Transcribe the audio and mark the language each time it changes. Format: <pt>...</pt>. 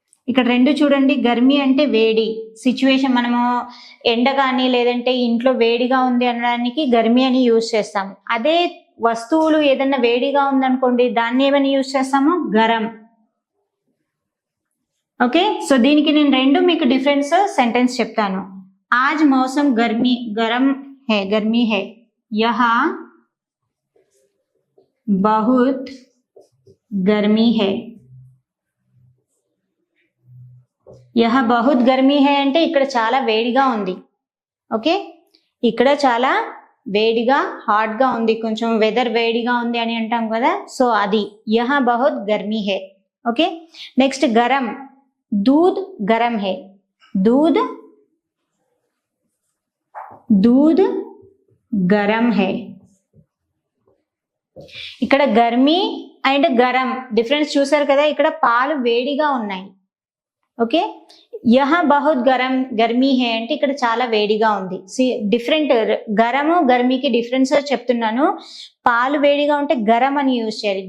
<te>ఇక్కడ రెండు చూడండి, గర్మీ అంటే వేడి సిచ్యువేషన్, మనము ఎండ కానీ లేదంటే ఇంట్లో వేడిగా ఉంది అనడానికి గర్మీ అని యూజ్ చేస్తాము. అదే వస్తువులు ఏదైనా వేడిగా ఉందనుకోండి, దాన్ని ఏమని యూజ్ చేస్తాము, గరం. ఓకే, సో దీనికి నేను రెండు మీకు డిఫరెన్స్ సెంటెన్స్ చెప్తాను.</te> <hi>आज मौसम गर्म है, गर्मी है, यहाँ बहुत गर्मी है. यह बहुत गर्मी है</hi> <te>అంటే ఇక్కడ చాలా వేడిగా ఉంది. ఓకే, ఇక్కడ చాలా వేడిగా హాట్ గా ఉంది, కొంచెం వెదర్ వేడిగా ఉంది అని అంటాం కదా, సో అది</te> <hi>यहाँ बहुत गर्मी है.</hi> <te>ఓకే, నెక్స్ట్ గరం,</te> <hi>दूध गरम है, दूध दूध गरम है.</hi> <te>ఇక్కడ గర్మీ అండ్ గరం డిఫరెన్స్ చూసారు కదా, ఇక్కడ పాలు వేడిగా ఉన్నాయి. ఓకే,</te> <hi>యహా బహుత్ గర్మీ హే</hi> <te>అంటే ఇక్కడ చాలా వేడిగా ఉంది. డిఫరెంట్, గరము గర్మీకి డిఫరెన్స్ చెప్తున్నాను. పాలు వేడిగా ఉంటే గరం అని యూజ్ చేయాలి.</te>